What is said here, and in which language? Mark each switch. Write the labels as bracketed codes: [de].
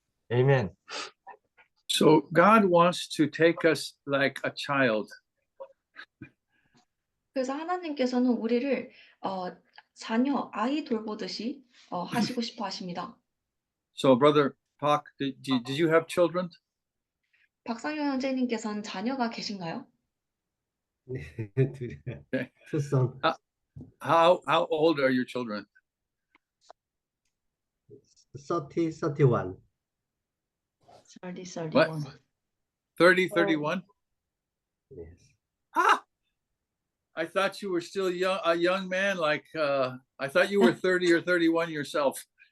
[ko] 아멘. [en] So God wants to take us like a child. [ko] 그래서 하나님께서는 우리를 자녀, 아이 돌보듯이 하시고 싶어 하십니다. [en] So Brother Pak, did you have children? [ko] 박상효 형제님께서는 자녀가 계신가요? 네, 둘이 네. [en] two son, How old are your children? 30, 31. 30, What? 31. 30, 31? Yes. Ah! I thought you were still a young man, like I thought you were 30 or 31 yourself.